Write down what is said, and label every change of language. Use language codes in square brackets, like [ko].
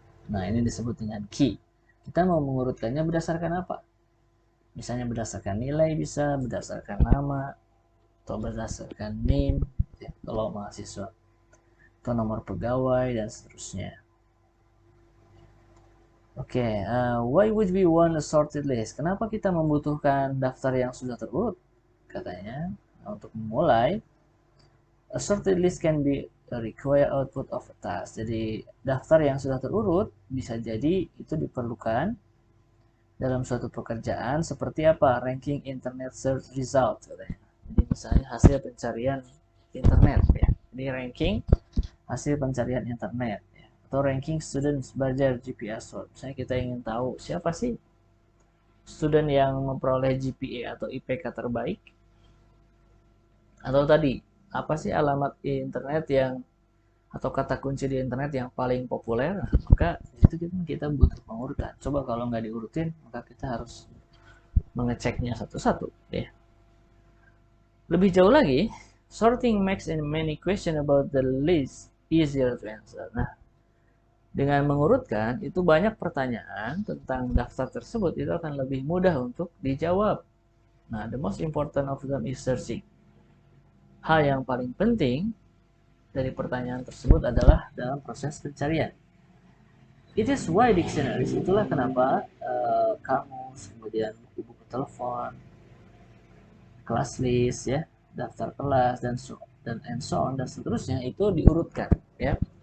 [id] Nah, ini disebut dengan key. Kita mau mengurutkannya berdasarkan apa? Misalnya berdasarkan nilai, bisa berdasarkan nama, atau berdasarkan name ya, kalau mahasiswa, atau nomor pegawai, dan seterusnya. [en] Oke, why would we want a sorted list? [id] Kenapa kita membutuhkan daftar yang sudah terurut? Katanya, untuk memulai, [en] a sorted list can be a required output of a task. [id] Jadi, daftar yang sudah terurut bisa jadi itu diperlukan dalam suatu pekerjaan seperti apa? [en] Ranking internet search result. [id] Katanya. Jadi, misalnya hasil pencarian internet ya. Jadi, ranking hasil pencarian internet ya. Atau ranking students belajar GPA score. Misalnya kita ingin tahu siapa sih student yang memperoleh GPA atau IPK terbaik, atau tadi apa sih alamat internet yang atau kata kunci di internet yang paling populer. Nah, maka itu kita butuh pengurutan. Coba kalau nggak diurutin, maka kita harus mengeceknya satu-satu ya. [en] Lebih jauh lagi, sorting makes many question about the list easier to answer. [id] Nah, dengan mengurutkan, itu banyak pertanyaan tentang daftar tersebut itu akan lebih mudah untuk dijawab. [en] Nah, the most important of them is searching. [id] Hal yang paling penting dari pertanyaan tersebut adalah dalam proses pencarian. [en] It is why dictionaries, [id] itulah kenapa kamus, kemudian buku-buku telepon, kelas list ya, daftar kelas, dan [en] and so on [id] dan seterusnya itu diurutkan ya.